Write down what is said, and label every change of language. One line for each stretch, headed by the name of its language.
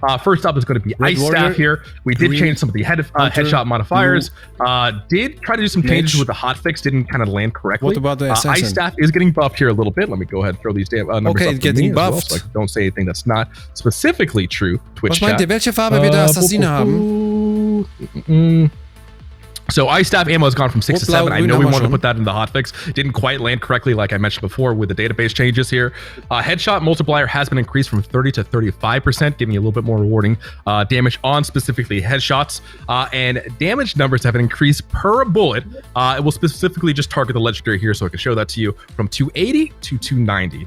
English: First up is going to be Ice Staff here. We did change some of the headshot modifiers. Did try to do some changes with the hotfix, didn't kind of land correctly. What about the assassin? Ice Staff is getting buffed here a little bit. Let me go ahead and throw these numbers up. Okay, getting buffed. Well, so don't say anything that's not specifically true. Twitch chat.
German: Welche Farbe wird der Assassine haben?
English: So Ice Staff ammo has gone from 6 to 7. I know we wanted to put that in the hotfix. Didn't quite land correctly, like I mentioned before, with the database changes here. Headshot multiplier has been increased from 30 to 35%, giving you a little bit more rewarding damage on specifically headshots. And damage numbers have been increased per bullet. It will specifically just target the legendary here, so I can show that to you, from 280 to 290.